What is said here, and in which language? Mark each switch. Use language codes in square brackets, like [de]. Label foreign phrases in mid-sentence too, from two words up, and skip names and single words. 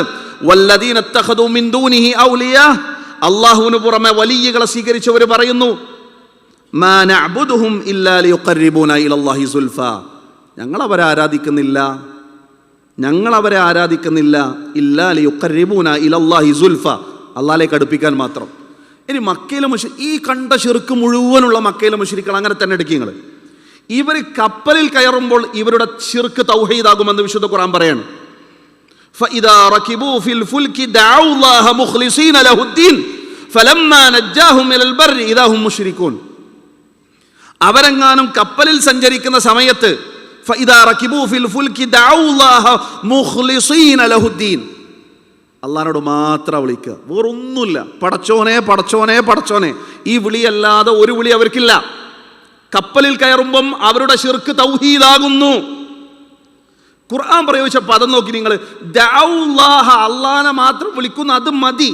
[ar] والذين اتخذوا من دونه أولياء, [ml] അള്ളാഹുവിന് പുറമെ വലിയകളെ സ്വീകരിച്ചവർ പറയുന്നു, [ar] ما نعبدهم إلا ليقربونا إلى الله زلفى, [ml] ഞങ്ങളവരെ ആരാധിക്കുന്നില്ല [ar] إلا ليقربونا إلى الله زلفى, [ml] അള്ളാഹിലേക്ക് അടുപ്പിക്കാൻ മാത്രം. ഇനി മക്കയിലെ ഈ കണ്ട ശിർക്ക് മുഴുവനുള്ള മക്കയിലെ മുശ്രിക്കുകൾ അങ്ങനെ തന്നെ എടുക്കുക. ഇവർ കപ്പലിൽ കയറുമ്പോൾ ഇവരുടെ ശിർക്ക് തൗഹീദാകുമെന്ന് വിശുദ്ധ ഖുർആൻ പറയാണ്. [ar] فإذا ركبوا في الفلك دعوا الله مخلصين له الدين فلما نجاهم إلى البر إذا هم مشركون. [ml] അവരെങ്ങാനും കപ്പലിൽ സഞ്ചരിക്കുന്ന സമയത്ത് [ar] فإذا ركبوا في الفلك دعوا الله مخلصين له الدين, [ml] അള്ളാഹിനോട് മാത്രം വിളിക്കുക, വേറൊന്നുമില്ല. പടച്ചോനെ പടച്ചോനെ പടച്ചോനെ, ഈ വിളിയല്ലാതെ ഒരു വിളി അവർക്കില്ല. കപ്പലിൽ കയറുമ്പം അവരുടെ ശിർക്ക് തൗഹീദാകുന്നു. ഖുർആൻ പ്രയോഗിച്ച പദം നോക്കി നിങ്ങൾ, ദഅഉല്ലാഹ, അള്ളാഹനെ മാത്രം വിളിക്കുന്നു, അത് മതി.